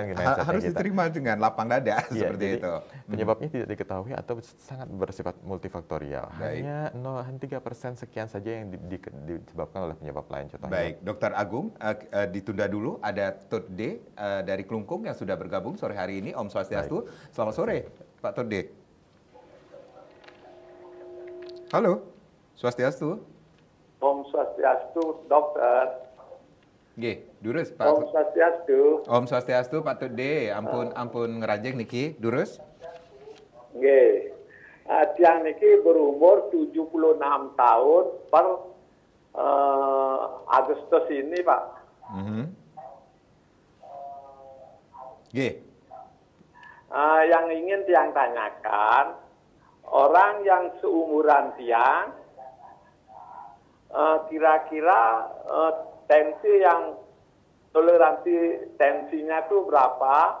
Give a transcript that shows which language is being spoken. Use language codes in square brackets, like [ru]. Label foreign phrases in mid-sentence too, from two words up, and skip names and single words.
[id] Harus diterima dengan lapang dada seperti itu. Penyebabnya tidak diketahui atau sangat bersifat multifaktorial. Hanya 3% sekian saja yang disebabkan oleh penyebab lain. Contohnya. Baik, Dokter Agung, ditunda dulu. Ada Tod D dari Klungkung yang sudah bergabung sore hari ini. [sa] Om Swastiastu. [id] Selamat sore, Pak Tod D. Halo. [sa] Swastiastu. Om Swastiastu, dokter. [ban] Nggih, durus Pak. [sa] Om Swastiastu. Om Swastiastu, Pak Tude. [ban] Ampun ngerajeng niki, durus. [id] Nggih. [ban] Tiang niki [id] berumur 76 tahun per Agustus ini, Pak. [ban] Nggih. [id] Yang ingin tiang tanyakan, orang yang seumuran tiang kira-kira tensi yang toleransi tensinya itu berapa?